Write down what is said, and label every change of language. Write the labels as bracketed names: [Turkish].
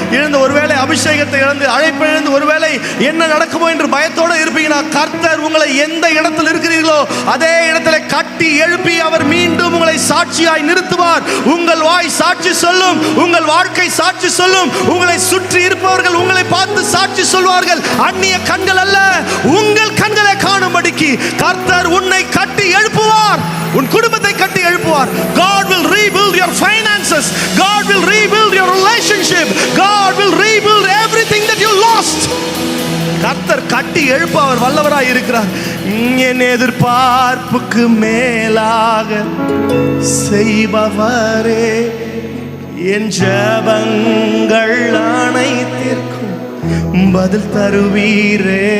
[Tamil] இழந்த ஒருவேளை அபிஷேகத்தை இழந்து, அழைப்பை இழந்து, ஒருவேளை என்ன நடக்குமோ என்று பயத்தோடு இருப்பீங்கன்னா, கர்த்தர் உங்களை எந்த இடத்தில் இருக்கிறீர்களோ அதே இடத்துல கட்டி எழுப்பி அவர் மீண்டும் உங்களை சாட்சியாய் நிறுத்துவார். உங்கள் வாய் சாட்சி சொல்லும், உங்கள் வாழ்க்கை சாட்சி சொல்லும், உங்களை சுற்றி இருப்பவர்கள் உங்களை பார்த்து சாட்சி சொல்வார்கள். அந்நிய கண்கள் அல்ல, உங்கள் கண்களை காணும்படிக்கு கர்த்தர் உன்னை கட்டி எழுப்புவார், உன் குடும்பத்தை கட்டி எழுப்புவார். [English] God will rebuild your finances, God will rebuild your relationship, God will rebuild everything that you lost. [Tamil] கர்த்தர் கட்டி எழுப்ப அவர் வல்லவராய் இருக்கிறார். என் எதிர்பார்ப்புக்கு மேலாக செய்பவரே, என் ஜெபங்கள் அனைத்திற்கும் பதில் தருவீரே.